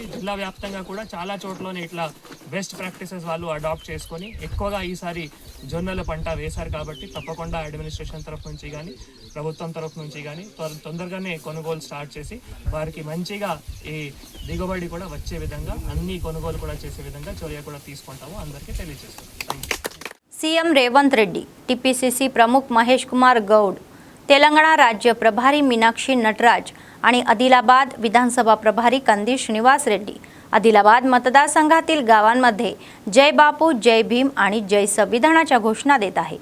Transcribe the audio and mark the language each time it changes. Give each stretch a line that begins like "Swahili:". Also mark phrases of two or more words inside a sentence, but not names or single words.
Telugu: జిల్లా వ్యాప్తంగా కూడా చాలా చోట్లనే ఇట్లా
English: best practices
Telugu: వాళ్ళు అడాప్ట్ చేసుకొని ఎక్కువగా ఈసారి జొన్నల పంట వేశారు. కాబట్టి తప్పకుండా అడ్మినిస్ట్రేషన్ తరఫు నుంచి కానీ ప్రభుత్వం తరఫు నుంచి కానీ తొందరగానే కొనుగోలు స్టార్ట్ చేసి వారికి మంచిగా ఈ దిగుబడి కూడా వచ్చే విధంగా అన్ని కొనుగోలు కూడా చేసే విధంగా చర్య కూడా తీసుకుంటాము అందరికీ తెలియజేస్తాం.
Marathi: सीएम रेवंत रेड्डी, टीपीसीसी प्रमुख महेश कुमार गौड, तेलंगणा राज्य प्रभारी मीनाक्षी नटराज आणि आदिलाबाद विधानसभा प्रभारी कंदी श्रीनिवास रेड्डी आदिलाबाद मतदारसंघातील गावांमध्ये जय बापू, जय भीम आणि जय संविधानाच्या घोषणा देत आहे.